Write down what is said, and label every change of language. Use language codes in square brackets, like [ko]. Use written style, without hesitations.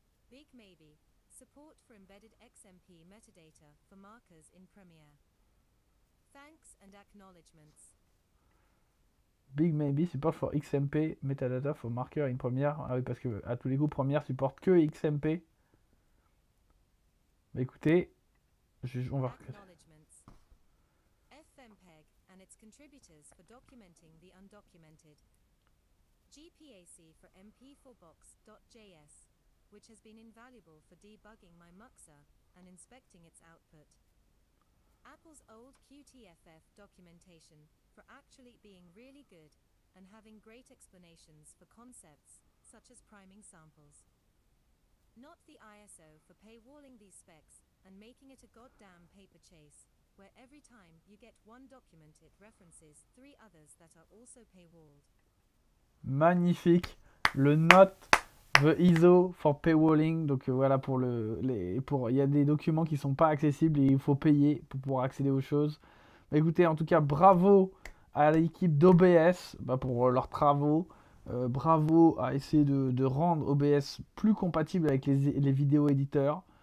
[en] Big maybe, support for embedded XMP metadata for markers in Premiere. Thanks and acknowledgements. Big maybe support for XMP metadata for marker in Premiere. [fr] Ah oui, parce que à tous les coups, Premiere supporte que XMP. Bah écoutez, on va [en] Acknowledgements. FMPEG and its contributors for documenting the undocumented. GPAC for mp4box.js, which has been invaluable for debugging my Muxa and inspecting its output. Apple's old QTFF documentation for actually being really good and having great explanations for concepts such as priming samples. Not the ISO for paywalling these specs and making it a goddamn paper chase, where every time you get one document it references 3 others that are also paywalled. [fr] Magnifique. Le [en] Not the ISO for paywalling. [fr] Donc voilà, il y a des documents qui sont pas accessibles et il faut payer pour pouvoir accéder aux choses. Bah, écoutez, en tout cas, bravo à l'équipe d'OBS pour leurs travaux. Bravo à essayer de rendre OBS plus compatible avec les vidéos éditeurs.